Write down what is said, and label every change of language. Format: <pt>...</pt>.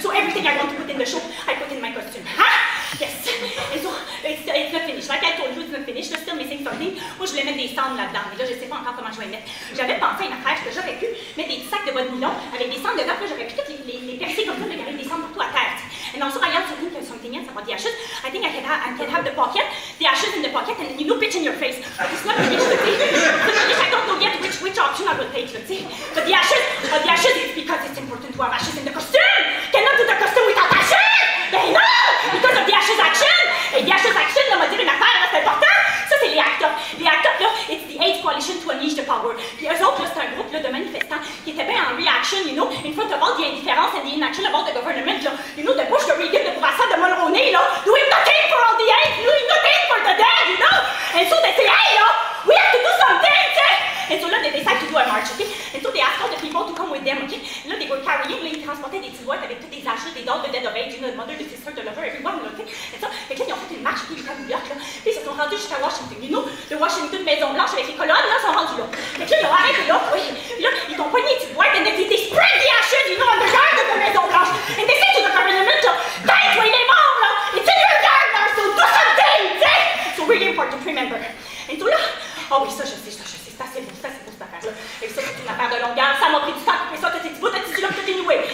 <en>So everything I want to put in the show, I put in my costume. Huh? Yes. And so it's not finished. Like I told you, it's not finished. We're still missing something.</en> <fr>Moi, je voulais mettre des cendres là-dedans, mais là, je sais pas encore comment je vais les mettre. J'avais pensé à une affaire que j'aurais pu mettre des petits sacs de bois de nylon avec des cendres dedans, puis j'aurais pu toutes les percer comme ça, mais avec des cendres partout à terre.</fr> <en>And also, I also think there's something else about the ashes. I think I can have the pocket, the ashes in the pocket, and you know, pitch in your face. But it's not finished, I don't know yet which option I will take, but the ashes is because it's important to have ashes in the costume. Cannot do the costume without ashes. They know because of the ashes action.</en> <fr>Et</fr> <en>the ashes action,</en> <fr>là, m'a dit une affaire, là, c'est important. Ça, c'est les ACT-UP.</fr> <en>Les ACT-UP, là, it's the AIDS Coalition to Unleash the Power.</en> <fr>Puis eux autres, là, c'est un groupe là, de manifestants qui étaient bien en reaction,</fr> <en>you know, in front of all the indifference and the inaction about the government, là. You know, the Bush, the Reagan, the Bourassa, the Mulroney, là, doing nothing for all the AIDS, doing nothing for the dead, you know. And so they say, hey, là, we have to do something, okay? And so là, they decide to do a march, okay? And so they ask all the people to come with them, okay? Là, they were carrying, là,</en> <fr>ils transportaient des petites boîtes avec toutes les ashes,</fr> <en>des dolls, the dead of AIDS, you know, the mother, the sister, the lover, everyone, là, okay? And so,</en> <fr>fait que là, ils ont fait une marche, puis ils sont à New York, là. Puis ils se sont rendus jusqu'à Washington,</fr> <en>you know,</en> <fr>de Washington, Maison-Blanche, avec les colonnes, là, sont rendus là. Fait que là, ils ont arrêté là, oui. Puis là, ils ont poigné les petites boîtes,</fr> <en>and they spread the ashes, you know, on the yard of the Maison-Blanche. And they say to the government, là, guys,</en> <fr>oui, il est mort, là.</fr> <en>It's in your yard, là, so do something, okay? So really important to remember. And so</en> <fr>là, oh oui, ça, je sais, c'est assez beau, cette affaire-là. Et ça, c'est une affaire de longueur, ça m'a pris du temps pour faire ça, t'as tes petits bouts, t'as tes petits là, t'as tes noués.</fr>